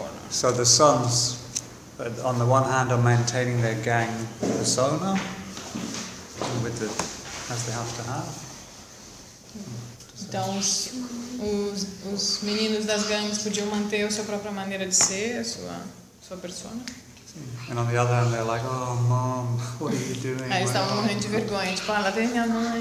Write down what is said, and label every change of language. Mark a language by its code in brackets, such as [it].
[en] So the sons, on the one hand, are maintaining their gang persona, with the as they have to have. [pt] Então os meninos das gangues podiam manter a sua própria maneira de ser, a sua persona. [en] And on the other hand, they're like, oh, mom, what are you doing? [pt] Aí estavam morrendo de vergonha, tipo, ah, lá vem minha mãe.